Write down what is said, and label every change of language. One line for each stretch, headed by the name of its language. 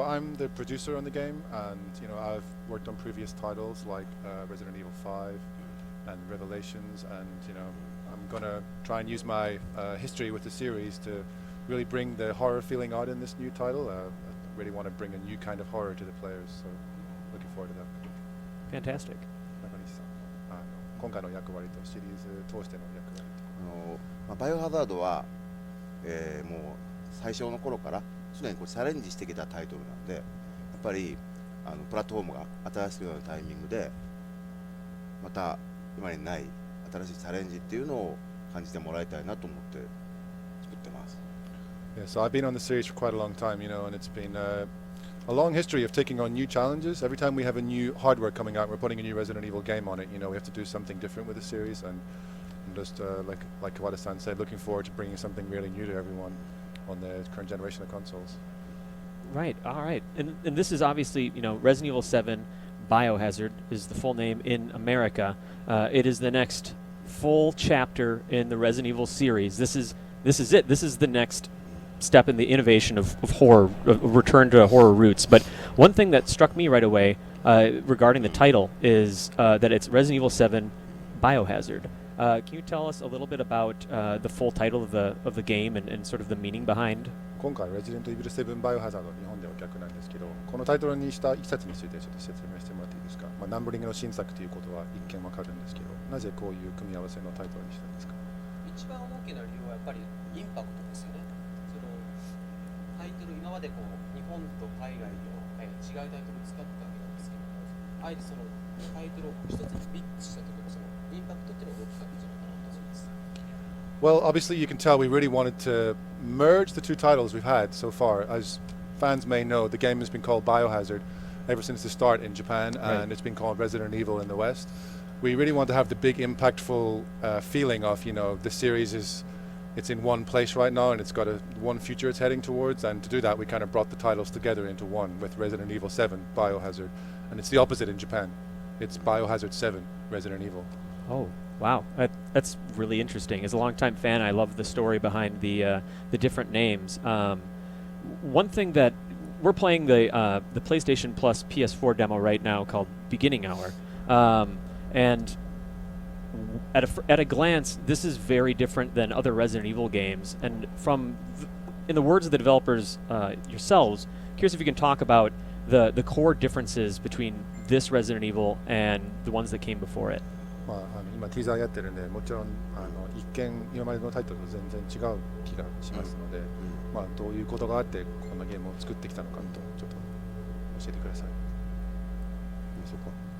English: So I'm the producer on the game, and I've worked on previous titles like Resident Evil 5 and Revelations, and I'm gonna try and use my history with the series to really bring the horror feeling out in this new title. I really want to bring a new kind of horror to the players, so looking forward to that. Fantastic.
Japanese: 中西さん、今回の役割とシリーズ通しての役割と。バイオハザードは、もう最初の頃からすでにチャレンジしてきたタイトルなんで、やっぱりプラットフォームが新しくなるタイミングでまた今にない新しいチャレンジっていうのを感じてもらいたいなと思って作ってます。
English: Yeah, so I've been on the series for quite a long time, and it's been a long history of taking on new challenges. Every time we have a new hardware coming out, we're putting a new Resident Evil game on it. We have to do something different with the series, and just like Kawada-san said, looking forward to bringing something really new to everyone on the current generation of consoles. Right, all right. And this is obviously, Resident Evil 7 BIOHAZARD is the full name in America. It is the next full chapter in the Resident Evil series. This is it. This is the next step in the innovation of horror, of return to horror roots. But one thing that struck me right away regarding the title is that it's Resident Evil 7 BIOHAZARD. Can you tell us a little bit about the full title of the game and sort of the meaning behind?
Japanese: 今回 Resident Evil 7 BIOHAZARD 日本では逆なんですけど、このタイトルにしたいきさつについてちょっと説明してもらっていいですか？ナンバリングの新作ということは一見わかるんですけど、なぜこういう組み合わせのタイトルにしたんですか？一番大きな理由はやっぱりインパクトですよね。そのタイトル、今まで日本と海外の、違うタイトルを使ってたわけなんですけども、あえてそのタイトルを一つにビッチした時のそのインパクトっていうのが大きかったんじゃないかなと思います。
English: Well, obviously you can tell we really wanted to merge the two titles we've had so far. As fans may know, the game has been called BIOHAZARD ever since the start in Japan, and it's been called Resident Evil in the West. We really want to have the big impactful feeling of, the series it's in one place right now and it's got one future it's heading towards, and to do that we kind of brought the titles together into one with Resident Evil 7 BIOHAZARD, and it's the opposite in Japan. It's BIOHAZARD 7 Resident Evil. Oh, wow. That's really interesting. As a longtime fan, I love the story behind the different names. One thing that we're playing the PlayStation Plus PS4 demo right now called Beginning Hour, and at a glance, this is very different than other Resident Evil games. And in the words of the developers yourselves, curious if you can talk about the core differences between this Resident Evil and the ones that came before it.
Japanese: 今ティーザーやってるんで、もちろん一見今までのタイトルと全然違う気がしますので、どういうことがあってこのゲームを作ってきたのかとちょっと教えてください。そこ。